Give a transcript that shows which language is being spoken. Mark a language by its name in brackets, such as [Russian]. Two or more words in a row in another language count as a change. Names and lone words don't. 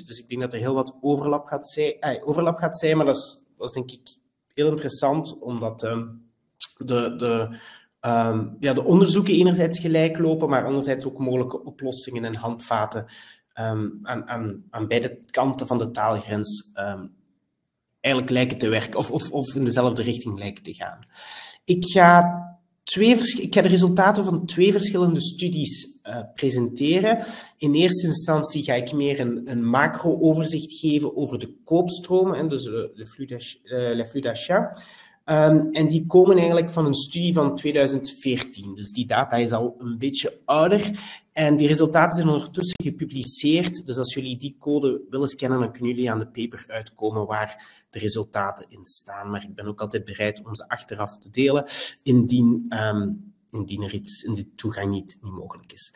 [Dutch] Dus ik denk dat er heel wat overlap gaat zijn, maar dat is denk ik heel interessant, omdat de onderzoeken enerzijds gelijk lopen, maar anderzijds ook mogelijke oplossingen en handvaten aan beide kanten van de taalgrens eigenlijk lijken te werken of in dezelfde richting lijken te gaan. Ik ga de resultaten van 2 verschillende studies presenteren. In eerste instantie ga ik meer een macro-overzicht geven over de koopstromen, dus [French] le flux d'achat. [Dutch] En die komen eigenlijk van een studie van 2014. Dus die data is al een beetje ouder. En die resultaten zijn ondertussen gepubliceerd. Dus als jullie die code willen scannen, dan kunnen jullie aan de paper uitkomen waar de resultaten in staan. Maar ik ben ook altijd bereid om ze achteraf te delen, indien er iets in de toegang niet mogelijk is.